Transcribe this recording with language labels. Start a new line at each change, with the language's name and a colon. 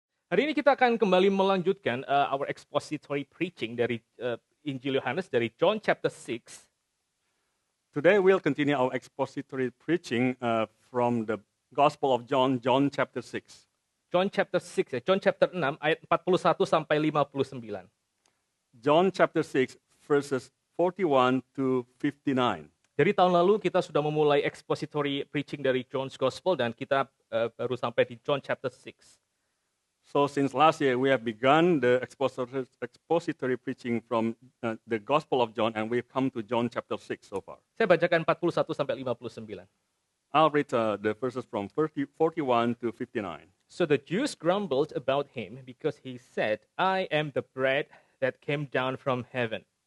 Indonesian: Hari ini kita akan kembali melanjutkan
English: our expository preaching
Indonesian: dari Injil Yohanes dari John chapter 6.
English: Today we'll continue our expository preaching from the Gospel of John, John chapter 6.
Indonesian: John chapter 6 ya, John chapter 6 ayat 41 sampai 59.
English: John chapter 6 verses 41 to 59.
Indonesian: Dari tahun lalu kita sudah memulai expository preaching dari John's Gospel dan kita baru sampai di John chapter 6.
English: So since last year we have begun the expository preaching from the Gospel of John and we've come to John chapter 6 so far.
Indonesian: Saya bacakan 41 sampai 59.
English: I'll read the verses from 41 to 59. So the Jews grumbled about him because he said, I am the bread that came down from heaven.